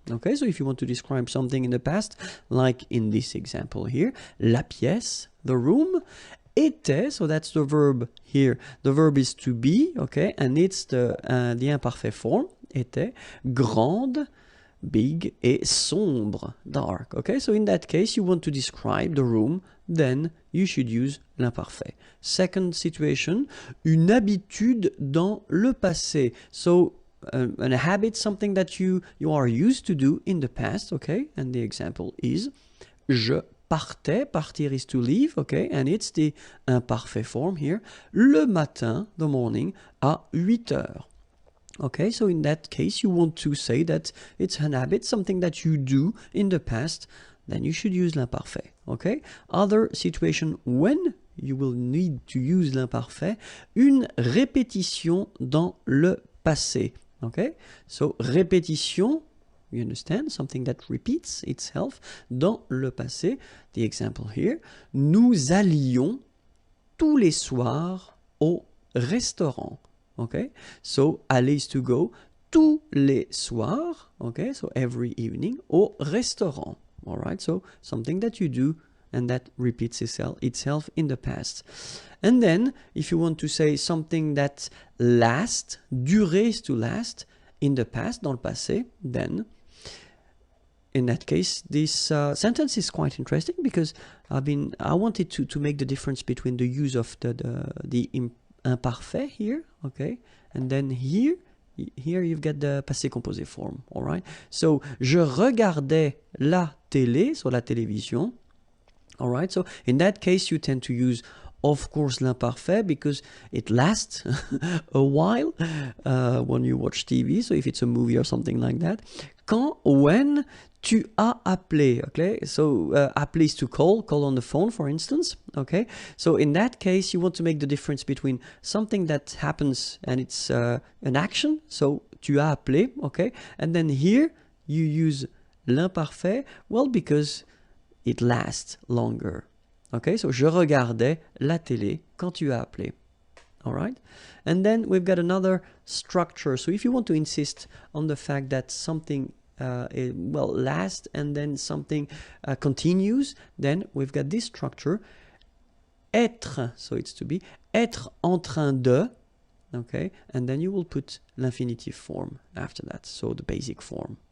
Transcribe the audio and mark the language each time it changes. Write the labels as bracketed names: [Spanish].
[English] Okay, so if you want to describe something in the past, like in this example here, [French] la pièce, [English] the room, [French] était, [English] so that's the verb here. The verb is to be, okay, and it's the imperfect form, [French] était, grande, [English] big, [French] et sombre, [English] dark. Okay, so in that case, you want to describe the room, then you should use l'imparfait. Second situation, [French] une habitude dans le passé. [English] So a habit, something that you are used to do in the past, okay? And the example is [French] je partais, [English] partir is to leave, okay? And it's the imperfect form here. [French] Le matin, [English] the morning, [French] à 8 heures. [English] Okay, so in that case, you want to say that it's an habit, something that you do in the past, then you should use l'imparfait, okay? Other situation when you will need to use l'imparfait, [French] une répétition dans le passé. [English] Okay, so répétition, you understand, something that repeats itself [French] dans le passé. [English] The example here, [French] nous allions tous les soirs au restaurant. [English] Okay, so aller is to go, [French] tous les soirs, [English] okay, so every evening, [French] au restaurant. [English] All right, so something that you do and that repeats itself in the past. And then, if you want to say something that lasts, durer is to last, in the past, [French] dans le passé, [English] then, in that case, this sentence is quite interesting because I wanted to make the difference between the use of the imparfait here, okay, and then here you've got the passé composé form, all right? [French] So, je regardais la télé, so la télévision. [English] All right, so in that case, you tend to use, of course, l'imparfait because it lasts a while when you watch TV. So if it's a movie or something like that. When [French] tu as appelé, [English] okay? So appeler is to call on the phone, for instance, okay? So in that case, you want to make the difference between something that happens and it's an action. So [French] tu as appelé, [English] okay? And then here you use l'imparfait, well, because it lasts longer. Okay, so [French] je regardais la télé quand tu as appelé. [English] All right, and then we've got another structure. So if you want to insist on the fact that something lasts and then something continues, then we've got this structure. Être, so it's to be, [French] être en train de, [English] okay, and then you will put l'infinitive form after that, so the basic form.